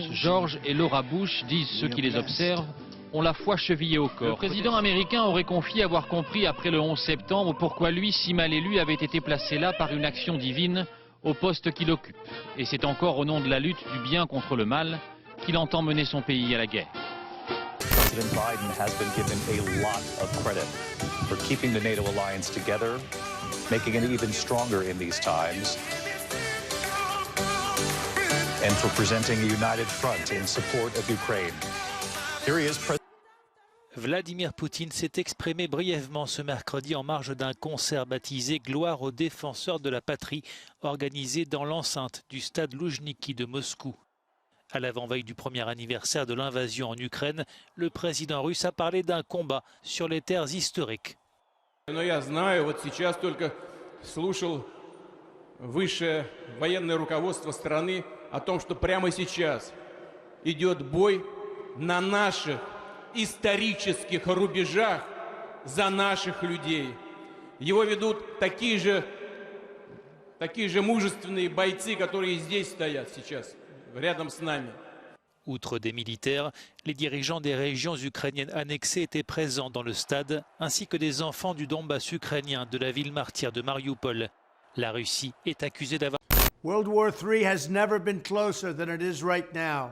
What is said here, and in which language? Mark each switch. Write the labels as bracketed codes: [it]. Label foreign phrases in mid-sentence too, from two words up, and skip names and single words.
[fr] George et Laura Bush, disent ceux qui les observent, ont la foi chevillée au corps. Le président américain aurait confié avoir compris après le 11 septembre pourquoi lui, si mal élu, avait été placé là par une action divine au poste qu'il occupe. Et c'est encore au nom de la lutte du bien contre le mal qu'il entend mener son pays à la guerre. [en] President Biden has been given a lot of credit for keeping the NATO alliance together, making it even stronger in these times, and for presenting a united front in support of Ukraine. Here he is, [fr] Vladimir Poutine s'est exprimé brièvement ce mercredi en marge d'un concert baptisé Gloire aux défenseurs de la patrie, organisé dans l'enceinte du stade Loujniki de Moscou. À l'avant-veille du premier anniversaire de l'invasion en Ukraine, le président russe a parlé d'un combat sur les terres historiques. [ru] Но я знаю, вот сейчас только слушал высшее военное руководство страны о том, что прямо сейчас идет бой на наших исторических рубежах за наших людей. Его ведут такие же мужественные бойцы, которые здесь стоят сейчас, рядом с нами. [fr] Outre des militaires, les dirigeants des régions ukrainiennes annexées étaient présents dans le stade, ainsi que des enfants du Donbass ukrainien de la ville martyre de Mariupol. La Russie est accusée d'avoir... [en] World War III has never been closer than it is right now.